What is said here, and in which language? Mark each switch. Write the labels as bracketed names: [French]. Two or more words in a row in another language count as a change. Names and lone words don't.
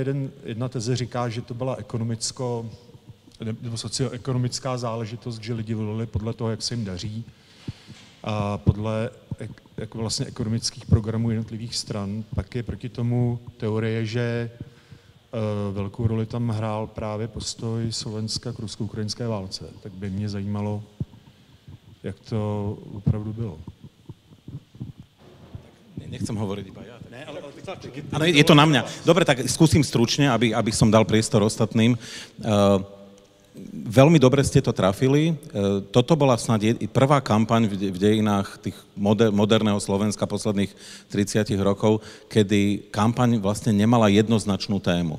[Czech] Jedna teze říká, že to byla nebo socioekonomická záležitost, že lidi volili podle toho, jak se jim daří a podle jako vlastně ekonomických programů jednotlivých stran. Pak je proti tomu teorie, že velkou roli tam hrál právě postoj Slovenska k rusko-ukrajinské válce. Tak by mě zajímalo, jak to opravdu bylo. [Slovak] Nechcem hovoriť iba ja. Ale je to na mňa. Dobre, tak skúsim stručne, aby som dal priestor ostatným. Veľmi dobre ste to trafili. Toto bola snad prvá kampaň v dejinách tých moderného Slovenska posledných 30 rokov, kedy kampaň vlastne nemala jednoznačnú tému.